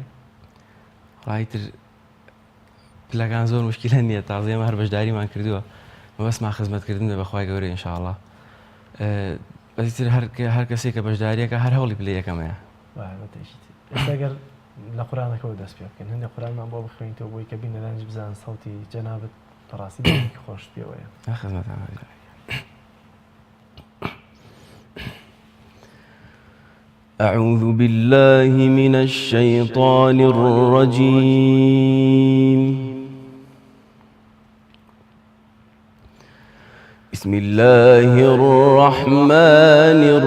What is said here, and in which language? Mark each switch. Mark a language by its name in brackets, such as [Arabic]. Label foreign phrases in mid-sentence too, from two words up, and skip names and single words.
[Central Kurdish] ڕایتر پلەکان زۆر مشکلە نییە تازە ئێمە هەر بەشداریمان کردووە مەبەستمان خزمەتکردن بەخوای گەورەی ئینشاءڵڵا بەزیتر هەر کەسێک کە بەشداریەکە هەر هەوڵی پلە یەکەمەیە ئەگەر لە قورآنەکەەوە دەست پێ بکەن هەندێک قورآنمان بۆ بخوێنیتەوە بۆی کە بینەرانیش بزان سەوتی جەنابەت بەڕاستی دڵێکی خۆش پێوەیە [Arabic] أعوذ بالله من الشيطان الرجيم بسم الله الرحمن